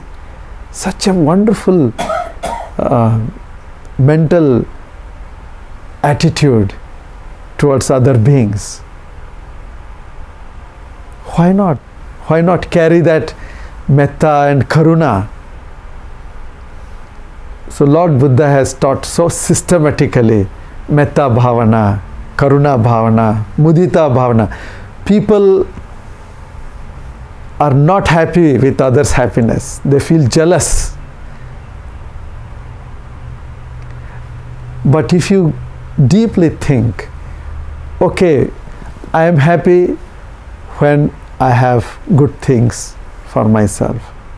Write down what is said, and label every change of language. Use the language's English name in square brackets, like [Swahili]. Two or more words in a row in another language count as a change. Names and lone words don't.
[English] Such a wonderful mental attitude towards other beings. Why not? Why not carry that metta and karuna? So Lord Buddha has taught so systematically [Pali] metta bhavana, karuna bhavana, mudita bhavana. [English] People are not happy with others' happiness. They feel jealous. But if you deeply think, okay, I am happy when I have good things for myself.